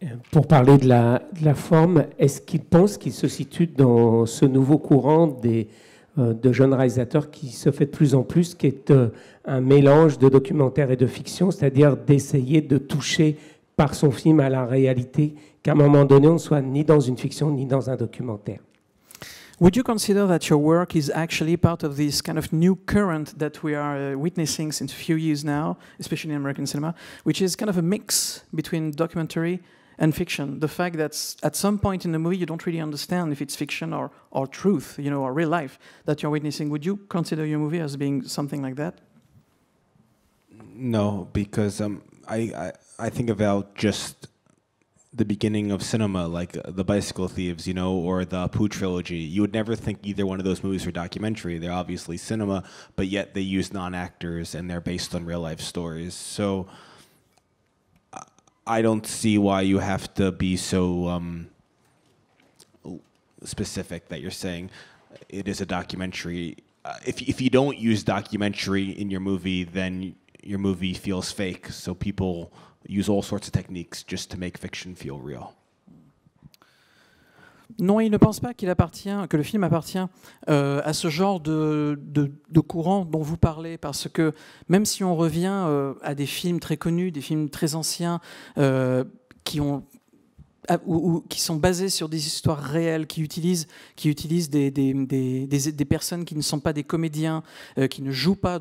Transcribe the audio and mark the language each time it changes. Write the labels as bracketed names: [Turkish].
[French] Pour parler de la forme, est-ce qu'il pense qu'il se situe dans ce nouveau courant de jeunes réalisateurs qui se fait de plus en plus, qui est un mélange de documentaire et de fiction, c'est-à-dire d'essayer de toucher par son film à la réalité, qu'à un moment donné, on ne soit ni dans une fiction ni dans un documentaire? [English] Would you consider that your work is actually part of this kind of new current that we are witnessing since a few years now, especially in American cinema, which is kind of a mix between documentary and fiction? The fact that at some point in the movie you don't really understand if it's fiction or truth, you know, or real life that you're witnessing. Would you consider your movie as being something like that? No, because I think about just the beginning of cinema, like The Bicycle Thieves, you know, or the Apu trilogy. You would never think either one of those movies were documentary. They're obviously cinema, but yet they use non-actors and they're based on real-life stories. So I don't see why you have to be so specific that you're saying it is a documentary. If you don't use documentary in your movie, then your movie feels fake. So people use all sorts of techniques just to make fiction feel real. [French] Non, il ne pense pas que le film appartient à ce genre de courant dont vous parlez, parce que même si on revient à des films très connus, des films très anciens, qui sont basés sur des histoires réelles, qui utilisent des personnes qui ne sont pas des comédiens, qui ne jouent pas.